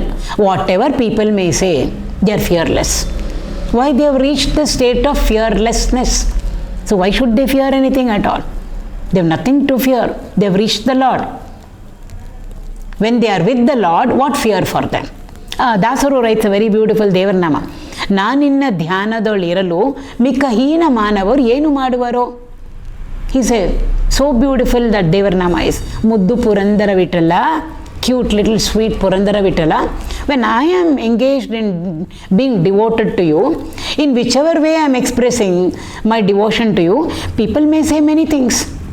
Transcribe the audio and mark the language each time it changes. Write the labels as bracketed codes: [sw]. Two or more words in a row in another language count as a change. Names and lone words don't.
[en] Whatever people may say, they are fearless. Why? They have reached the state of fearlessness. So why should they fear anything at all? They have nothing to fear. They have reached the Lord. When they are with the Lord, what fear for them? Dasaru writes a very beautiful Devarnama. [kn] ನಾನಿನ್ನ ಧ್ಯಾನದೊಳಿರಲು ಮಿಕಹೀನ ಮಾನವರು ಏನು ಮಾಡುವರೋ. [en] He says, so beautiful that Devarnama is. Muddu Purandara Vitala, cute little sweet Purandara Vitala. When I am engaged in being devoted to you, in whichever way I am expressing my devotion to you, people may say many things.